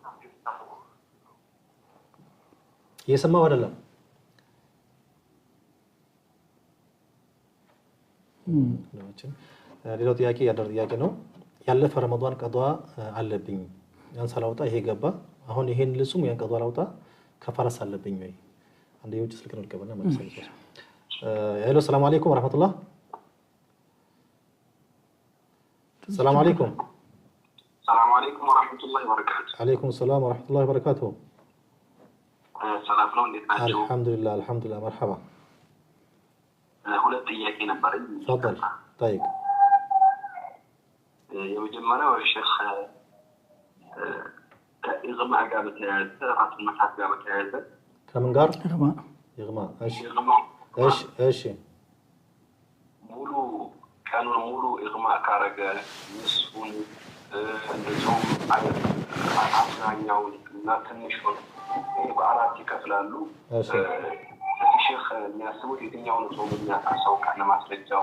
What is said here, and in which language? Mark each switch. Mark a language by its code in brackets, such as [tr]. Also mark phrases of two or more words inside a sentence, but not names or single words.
[am] እየሰማው አይደለም። ሌላው ጥያቄ ጥያቄ ነው። ያለፈ ረመዳን ቀዷ አለብኝ ያን ሳላውጣ ይሄ ገባ። አሁን ይሄን ልጹም ያን ቀዷ ላውጣ ከፋራስ አለብኝ ወይ? አንዴ የውጭ ስልክ ነው ልቀበልና መልስ ይሰጥ። ሄሎ [ar] السلام عليكم ورحمة الله። سلام عليكم። السلام عليكم ورحمة الله وبركاته. عليكم السلام ورحمة الله وبركاته. سلام عليكم [am] እንዴት ናችሁ? [ar] الحمد لله مرحبا. [am] ሁለት ጥያቄ ነበረኝ። [ar] تفضل. طيب. [am] የመጀመሪያው ሼክ ከኢግማዕ ጋር በተያያዘ ራስ መታት ጋር በተያያዘ ከምን ጋር? ኢግማዕ። እሺ ሙሉ ቀኑን ሙሉ ኢግማዕ ካረገ ንስፉን እንደዚሁም አብዛኛውን እና ትንሹን በአራት ይከፍላሉ። ሼክ የሚያስቡት የትኛውን ጾም የሚያሳው ካለ ማስረጃው።